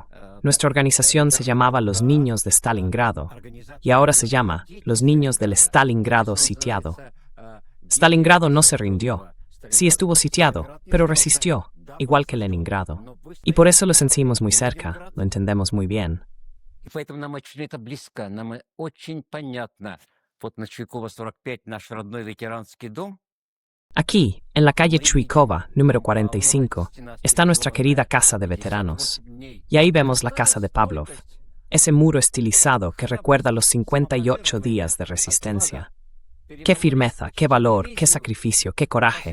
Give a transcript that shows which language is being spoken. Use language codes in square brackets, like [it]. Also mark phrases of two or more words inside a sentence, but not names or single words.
[es] Nuestra organización se llamaba Los Niños de Stalingrado y ahora se llama Los Niños del Stalingrado Sitiado. Stalingrado no se rindió. Sí estuvo sitiado, pero resistió, igual que Leningrado. Y por eso lo sentimos muy cerca, lo entendemos muy bien. [ru] И поэтому нам очень это близко, нам очень понятно. Вот на Чуйкова 45 наш родной ветеранский дом. [es] Aquí, en la calle Chuikova, número 45, está nuestra querida casa de veteranos. Y ahí vemos la casa de Pavlov, ese muro estilizado que recuerda los 58 días de resistencia. ¡Qué firmeza, qué valor, qué sacrificio, qué coraje!